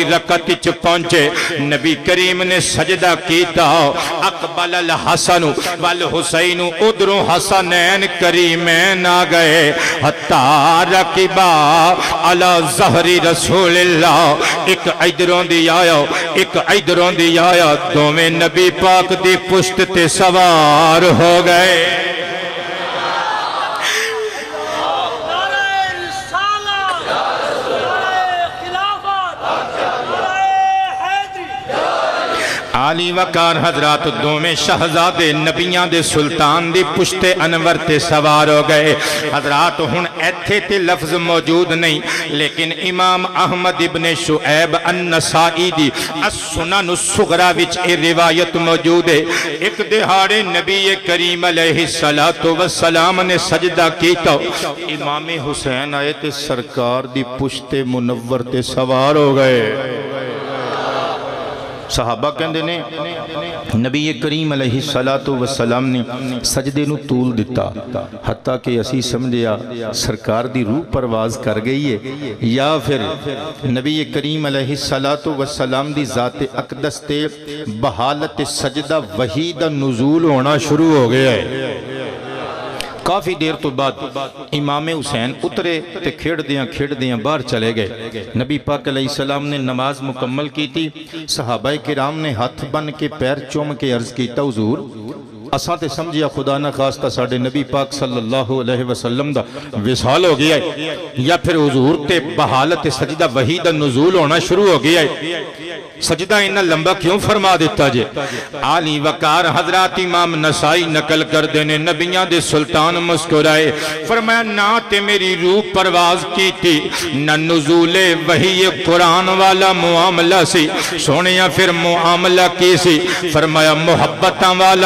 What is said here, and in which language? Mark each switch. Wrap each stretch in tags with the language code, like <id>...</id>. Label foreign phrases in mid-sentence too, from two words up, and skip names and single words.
<pa>رکعت چ پہنچے نبی کریم نے سجدہ کیتا</pa> <ar>اقبل الحسن والحسین</ar> <pa>ادھروں حسنین کریمین آ گئے</pa> <ar>حتی رکبا علی ظہر رسول اللہ</ar> <pa>ایک ادھروں دی آیا ایک ادھروں دی آیا دومیں نبی پاک دی پشت تے سوار ہو گئے علی وقار حضرات دو میں شہزادے نبیاں دے سلطان دی پشت انور تے سوار ہو گئے حضرات ہن ایتھے تے لفظ موجود نہیں لیکن امام احمد ابن شعیب النسائی دی السنن الصغرا وچ اے روایت موجود ہے ایک دہاڑے نبی کریم</pa> <ar>علیہ السلام</ar> <pa>نے سجدہ کیتا امام حسین آئے تے سرکار دی پشت منور تے سوار ہو گئے صحابہ کہندے نے نبی کریم</pa> <ar>علیہ السلام</ar> <pa>نے سجدے نو طول دیتا حتیٰ کہ اسی سمجھیا سرکار دی روح پرواز کر گئی ہے یا پھر نبی کریم</pa> <ar>علیہ السلام</ar> <pa>دی ذات اقدس تے بحالت سجدہ وحی دا نزول ہونا شروع ہو گیا ہے کافی دیر تو بعد امام حسین اترے تے کھیڑ دیاں باہر چلے گئے نبی پاک</pa> <ar>علیہ السلام</ar> <pa>نے نماز مکمل کی تھی صحابہ کرام نے ہاتھ بن کے پیر چوم کے عرض کیتا حضور اساں تے سمجھیا خدا نہ خواستہ ساڑھے نبی پاک</pa> <ar>صلی اللہ علیہ وسلم</ar> <pa>دا وصال ہو گیا ہے یا پھر حضور تے بحالت سجدہ وحی دا نزول ہونا شروع ہو گیا ہے سجدہ انہا لمبا کیوں فرما دیتا جے علی وقار حضرات امام نسائی نقل کر دینے نبیاں دے سلطان مسکرائے فرمایا نہ تے میری روح پرواز کی تھی نہ نزول وحی قرآن والا معاملہ سی سونیا پھر معاملہ کی سی فرمایا محبتاں والا</pa>